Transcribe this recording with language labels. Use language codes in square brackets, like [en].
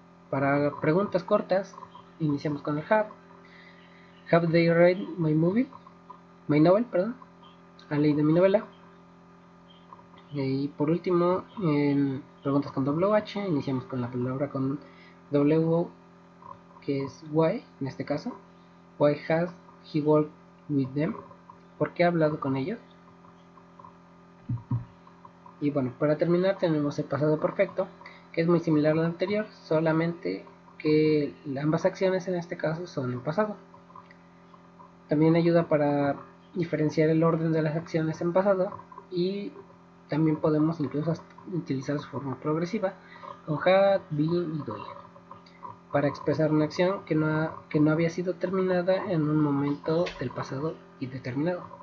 [es] Para preguntas cortas, iniciamos con el have. [en] Have they read my novel, [es] perdón. ¿Han leído mi novela? Y por último, en preguntas con WH, iniciamos con la palabra con W, que es why, en este caso. [en] Why has he worked with them? [es] ¿Por qué ha hablado con ellos? Y bueno, para terminar tenemos el pasado perfecto, que es muy similar al anterior, solamente que ambas acciones en este caso son en pasado. También ayuda para diferenciar el orden de las acciones en pasado, y también podemos incluso utilizar su forma progresiva con had, been y doing para expresar una acción que no había sido terminada en un momento del pasado indeterminado.